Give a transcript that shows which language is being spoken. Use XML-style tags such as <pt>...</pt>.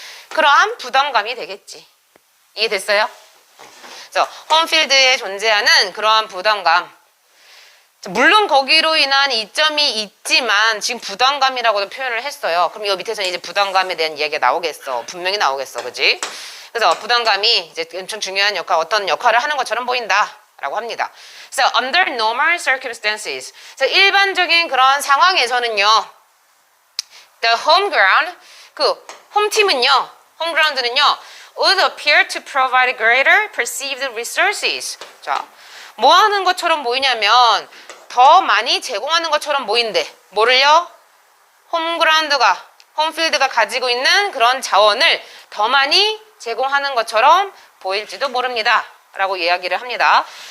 <ko>그러한 부담감이 되겠지. 이해됐어요? 그래서 홈필드에 존재하는 그러한 부담감. 물론 거기로 인한 이점이 있지만 지금 부담감이라고도 표현을 했어요. 그럼 이 밑에서는 이제 부담감에 대한 이야기가 나오겠어. 분명히 나오겠어. 그지? 그래서 부담감이 이제 엄청 중요한 어떤 역할을 하는 것처럼 보인다 라고 합니다.</ko> <en>So under normal circumstances,</en> <ko>일반적인 그런 상황에서는요,</ko> <en>the home ground,</en> <ko>그 홈팀은요, 홈그라운드는요,</ko> <en>would appear to provide greater perceived resources.</en> <ko>자, 뭐 하는 것처럼 보이냐면 더 많이 제공하는 것처럼 보인대. 뭐를요? 홈그라운드가, 홈필드가 가지고 있는 그런 자원을 더 많이 제공하는 것처럼 보일지도 모릅니다 라고 이야기를 합니다.</ko>